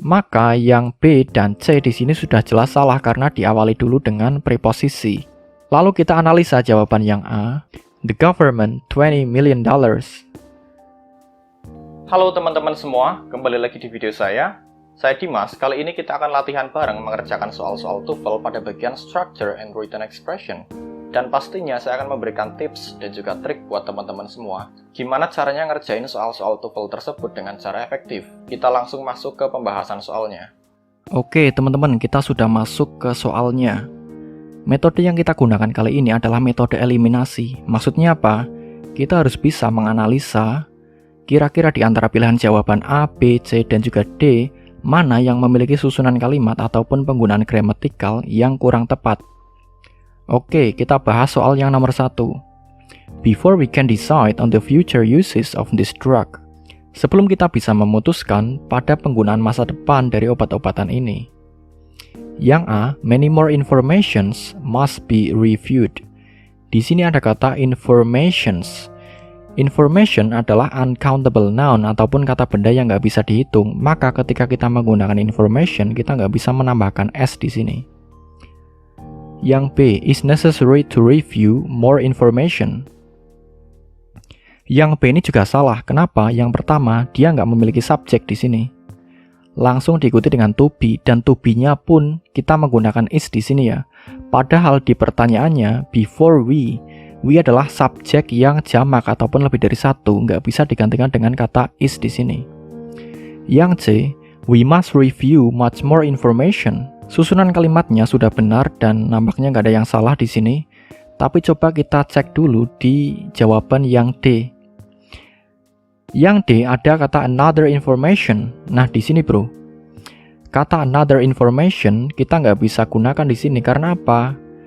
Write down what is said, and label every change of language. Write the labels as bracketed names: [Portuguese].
[Indonesian] Maka yang B dan C di sini sudah jelas salah karena diawali dulu dengan preposisi. Lalu kita analisa jawaban yang A. [English] The government $20 million. [Indonesian] Halo teman-teman semua, kembali lagi di video saya. Saya Dimas, kali ini kita akan latihan bareng mengerjakan soal-soal TOEFL pada bagian Structure and Written Expression. Dan pastinya saya akan memberikan tips dan juga trik buat teman-teman semua gimana caranya ngerjain soal-soal TOEFL tersebut dengan cara efektif. Kita langsung masuk ke pembahasan soalnya. Oke teman-teman, kita sudah masuk ke soalnya. Metode yang kita gunakan kali ini adalah metode eliminasi. Maksudnya apa? Kita harus bisa menganalisa kira-kira di antara pilihan jawaban A, B, C, dan juga D mana yang memiliki susunan kalimat ataupun penggunaan gramatikal yang kurang tepat. Oke, kita bahas soal yang nomor 1. [English] Before we can decide on the future uses of this drug. [Indonesian] Sebelum kita bisa memutuskan pada penggunaan masa depan dari obat-obatan ini. Yang A, [English] many more informations must be reviewed. [Indonesian] Di sini ada kata informations. Information adalah uncountable noun ataupun kata benda yang nggak bisa dihitung. Maka ketika kita menggunakan information, kita nggak bisa menambahkan S di sini. Yang B, [English] is necessary to review more information. [Indonesian] Yang B ini juga salah. Kenapa? Yang pertama, dia nggak memiliki subjek di sini. Langsung diikuti dengan to be, dan to be-nya pun kita menggunakan is di sini ya. Padahal di pertanyaannya, before we adalah subjek yang jamak ataupun lebih dari satu, nggak bisa digantikan dengan kata is di sini. Yang C, [English] we must review much more information. [Indonesian] Susunan kalimatnya sudah benar dan nampaknya nggak ada yang salah di sini. Tapi coba kita cek dulu di jawaban yang D. Yang D ada kata another information. Nah di sini bro, kata another information kita nggak bisa gunakan di sini karena apa?